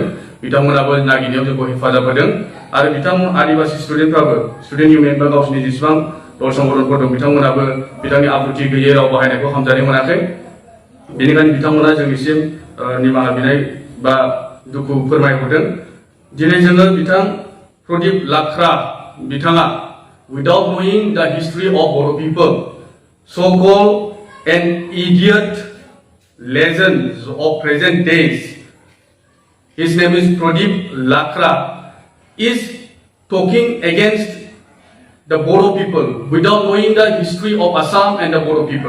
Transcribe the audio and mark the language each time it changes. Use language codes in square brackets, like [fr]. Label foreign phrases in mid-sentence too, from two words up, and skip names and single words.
[brx] बिथांमोनाबो नागिरनायाव जोंखौ हेफाजाब होदों आरो बिथांमोन आदिबासि स्टुडेन्टफ्राबो [en] student union [brx] बा गावसिनि जेसेबां दल संगठनफोर दं बिथांमोनाबो बिथांनि आब्रुथि गैयै राव बाहायनायखौ हामजानो मोनाखै। बेनिखायनो बिथांमोना जोंनिसिम निमाहा बिनाय बा दुखु फोरमायहरदों। दिनै जोङो बिथां प्रदीप लाख्रा बिथाङा [en] without knowing the history of Bodo people, so-called an idiot legends of present days, his name is Pradeep Lakra, is talking against the Bodo people without knowing the history of Assam and the Bodo people.